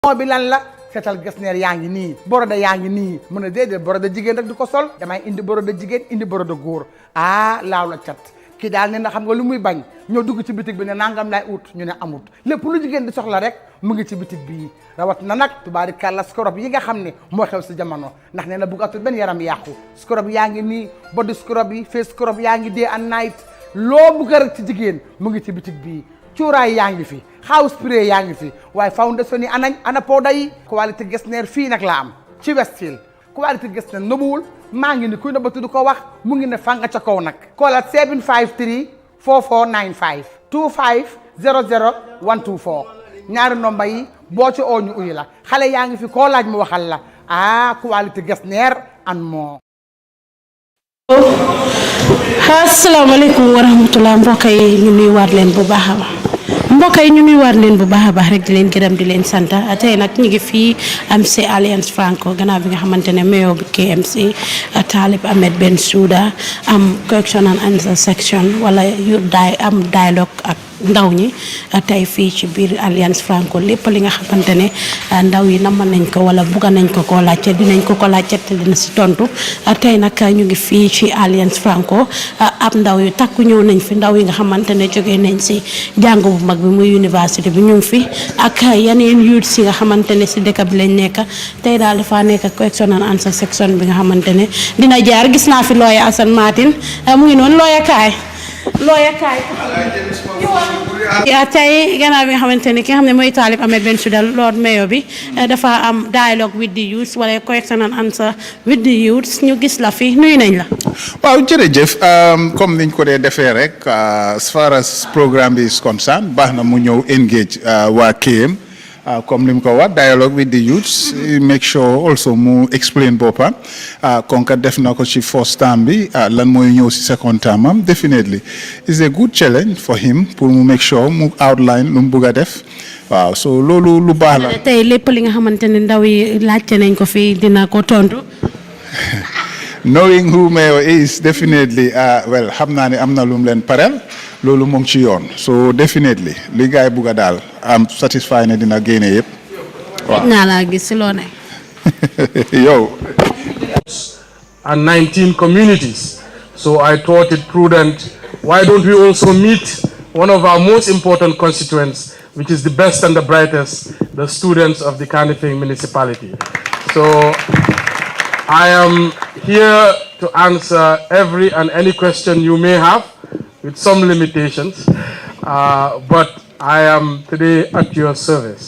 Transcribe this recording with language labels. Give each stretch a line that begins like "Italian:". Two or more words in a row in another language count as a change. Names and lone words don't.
Wolof: moo bi lan la seetal gesneer yaa ngi nii boroda yaa ngi nii mu ne déedéet boroda jigéen rek du ko sol damay indi boroda jigéen indi boroda góor laaw la cat kii daal ne na xam nga lu muy bañ ñoo dugg ci bitig bi ne nangam lay ut ñu ne amut lépp lu jigéen di soxla rek mu ngi ci bitig bii rawat na nag tubaarikàlla scrub yi nga xam ne moo xew si jamono ndax nee na buggatul benn yaram yàqu scrub yaa ngi nii
English: body scrub
Wolof: yi
English: face scrub
Wolof: yaa ngi
English: day and night
Wolof: loo bugg rek ci jigéen mu ngi ci bitig bii cuuraay yaa ngi fi
English: house spray
Wolof: yaa ngi fi waaye foundation yi ana powder yi qualité Getzner fii nag la am ci Westfield qualité Getzner nëbuwul maa ngi ni kuy nëbbatu du ko wax mu ngi ne fanga ca kaw nag koolaat 753 4495 25 00 124 ñaari nomba yi boo ci oo ñu uyu la xale yaa ngi fi koo laaj mu waxal la qualité Getzner
English: and more.
Wolof: asalaamaaleykum wa rahmatulah mbokk yi ñu nuyuwaat leen bu baax a baax mbokk yi ñu nuyuwaat leen bu baax a baax rek di leen gërëm di leen sant tey nag ñu ngi fii am si Alliance Franco gannaaw bi nga xamante ne mayor bi KMC Talib Ahmed Bensouda am
English: question and answer section
Wolof: wala yu am dialogue ak ndaw ñi tey fii ci biir Alliance Franco lépp li nga xamante ne ndaw yi namm nañ ko wala bugga nañ ko koo laajte dinañ ko laajte te dina si tontu tey nag ñu ngi fii ci Alliance Franco ab ndaw yu takku ñëw nañ fi ndaw yi nga xamante ne jógee nañ si jàng bu mag bi muy université bi ñu ngi fi ak yeneen youth si nga xamante ne si dëkk bi lañ nekk tey daal dafa nekk
English: question and answer section
Wolof: bi nga xamante ne dina jaar gis naa fi lawyer Assane Martin mu ngi noonu lawyer kaay tey gannaaw bi nga xamante ne ki nga xam ne mooy Talib Ahmed Bensouda
English: Lord Mayor
Wolof: bi dafa am
English: dialogue with the youth
Wolof: wala
English: question and answer with the youth
Wolof: ñu gis la fi nuyu nañ la. waaw jërëjëf comme niñ ko dee defee rek
English: as far as programme
Wolof: bi
English: is concerned
Wolof: baax na mu ñëw engage waa KM comme ni mu ko wax
English: dialogue with the youths make sure also
Wolof: mu explain boppam kon ka def na ko ci
English: first term
Wolof: bi lan mooy ñëw ci
English: second term
Wolof: am
English: definitely is a good challenge for him
Wolof: pour mu
English: make sure
Wolof: mu outline lu mu bëgg a def waaw so loolu lu baax la. tey lépp li nga xamante ne ndaw yi laajte nañ ko fii dina ko tontu.
English: knowing who mayor is definitely well
Wolof: xam naa ne am na lu mu leen pareel loolu mu ngi ci yoon
English: so definitely
Wolof: li gaay bugg a daal am satisfied ne dina génne yëpp waaw. naa laa gis si loo ne. yow.
English: and 19 communities. So I thought it prudent, why don't we also meet one of our most important constituents, which is the best and the brightest, the students of the Kanifing municipality. So I am here to answer every and any question you may have, with some limitations, but I am today at your service.